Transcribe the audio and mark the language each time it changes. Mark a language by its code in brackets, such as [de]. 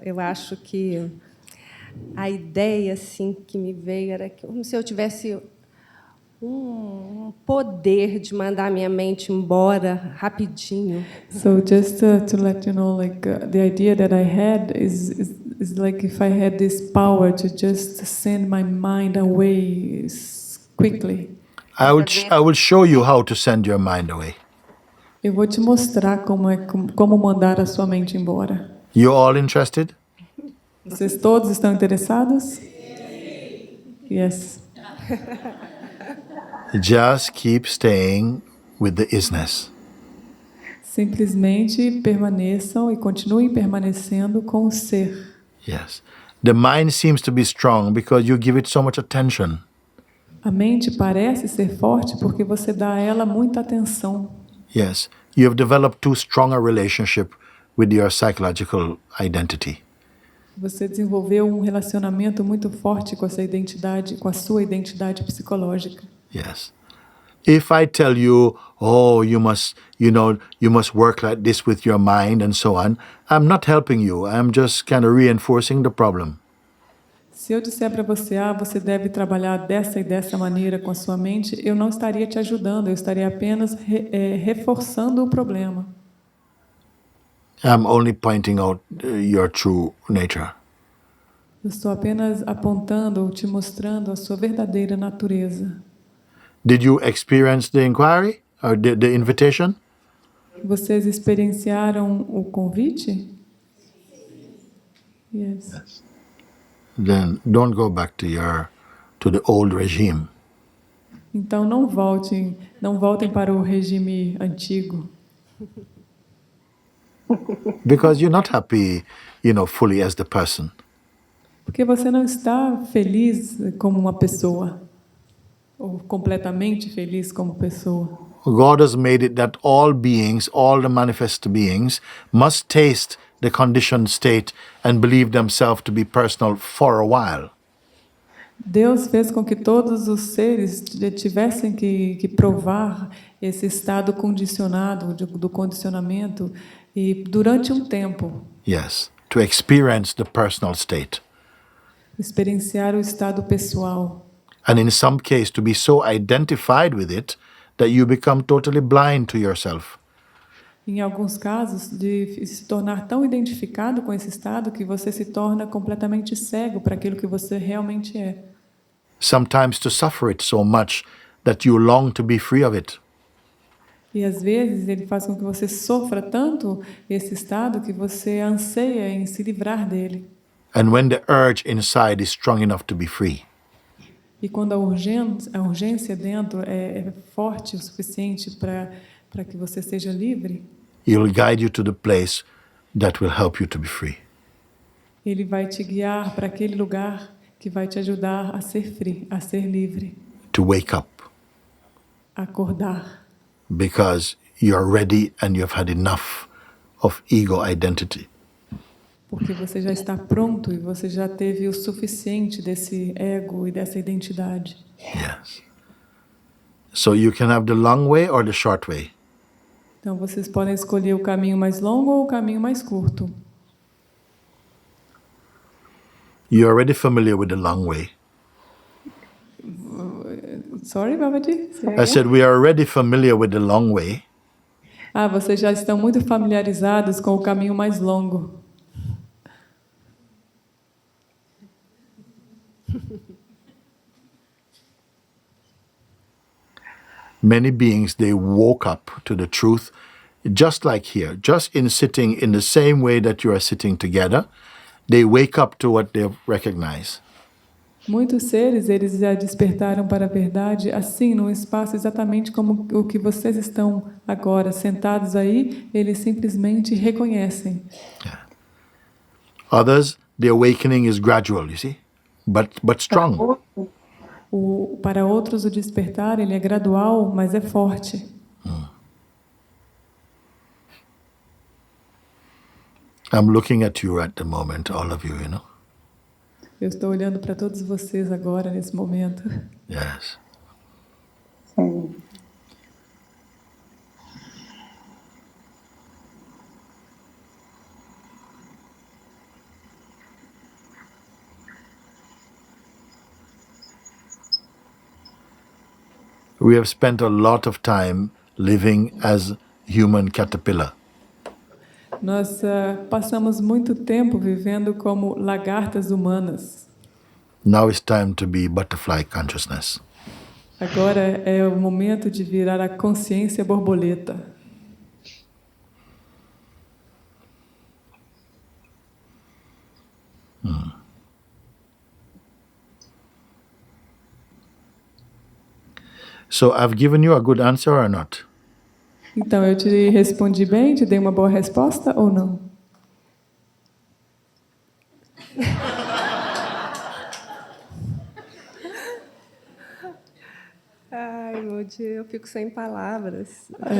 [pt] Eu acho que a ideia assim que me veio era que, como se eu tivesse um poder de mandar minha mente embora rapidinho. [en] So just to let you know, the idea that I had is like if I had this power to just send my mind away quickly. I will show you how to send your mind away. [pt] Eu vou te mostrar como mandar a sua mente embora. [en] You all interested? [pt] Vocês todos estão interessados? [en] Yes. Just keep staying with the isness. [pt] Simplesmente permaneçam e continuem permanecendo com o ser. [en] Yes. The mind seems to be strong because you give it so much attention. [pt] A mente parece ser forte porque você dá a ela muita atenção. [en] Yes. You have developed too strong a relationship with your psychological identity. [pt] Você desenvolveu um relacionamento muito forte com essa identidade, com a sua identidade psicológica. [en] Yes. If I tell you, oh, you must work like this with your mind and so on, I'm not helping you. I'm just kind of reinforcing the problem. [pt] Se eu disser para você, você deve trabalhar dessa e dessa maneira com a sua mente, eu não estaria te ajudando, eu estaria apenas reforçando o problema. [en] I'm only pointing out your true nature. [pt] Eu estou apenas apontando ou te mostrando a sua verdadeira natureza. [en] Did you experience the inquiry or the invitation? [pt] Vocês experienciaram o convite? [en] Yes. Then don't go back to the old regime. [pt] Então não voltem para o regime antigo. [en] Because you're not happy, fully as the person. [pt] Porque você não está feliz como uma pessoa, ou completamente feliz como pessoa. [en] God has made it that all beings, all the manifest beings, must taste the conditioned state and believe themselves to be personal for a while. [pt] Deus fez com que todos os seres tivessem que provar esse estado condicionado, do condicionamento, e durante um tempo. [en] Yes, to experience the personal state. [pt] Experienciar o estado pessoal. [en] And in some case, to be so identified with it that you become totally blind to yourself. [pt] Em alguns casos, de se tornar tão identificado com esse estado que você se torna completamente cego para aquilo que você realmente é. [en] Sometimes to suffer it so much that you long to be free of it. [pt] E às vezes ele faz com que você sofra tanto esse estado que você anseia em se livrar dele. [en] And when the urge inside is strong enough to be free, [pt] e quando a urgência dentro é forte o suficiente para que você seja livre, [en] He will guide you to the place that will help you to be free. [pt] Ele vai te guiar para aquele lugar que vai te ajudar a ser free, a ser livre. [en] To wake up. [pt] Acordar. [en] Because you are ready and you have had enough of ego identity. [pt] Porque você já está pronto e você já teve o suficiente desse ego e dessa identidade. [en] Yes. So you can have the long way or the short way. [pt] Então vocês podem escolher o caminho mais longo ou o caminho mais curto. [en] You're already familiar with the long way. Sorry, Babaji? I said we are already familiar with the long way. [pt] Vocês já estão muito familiarizados com o caminho mais longo. [en] Many beings, they woke up to the truth, just like here, just in sitting in the same way that you are sitting together, they wake up to what they recognize. [pt] Muitos seres, eles já despertaram para a verdade, assim, num espaço exatamente como o que vocês estão agora, sentados aí, eles simplesmente reconhecem. [en] Yeah. Others, the awakening is gradual, you see, but strong. [pt] Para outros, o despertar ele é gradual, mas é forte. [en] I'm looking at you at the moment, all of you, [pt] Eu estou olhando para todos vocês agora, nesse momento. [en] Yes. [pt] Sim. [en] We have spent a lot of time living as human caterpillar. [pt] Nós passamos muito tempo vivendo como lagartas humanas. [en] Now it's time to be butterfly consciousness. [pt] Agora é o momento de virar a consciência borboleta. [en] So I've given you a good answer or not? [pt] Então, eu te respondi bem? Te dei uma boa resposta ou não? Ai, Moody, eu fico sem palavras.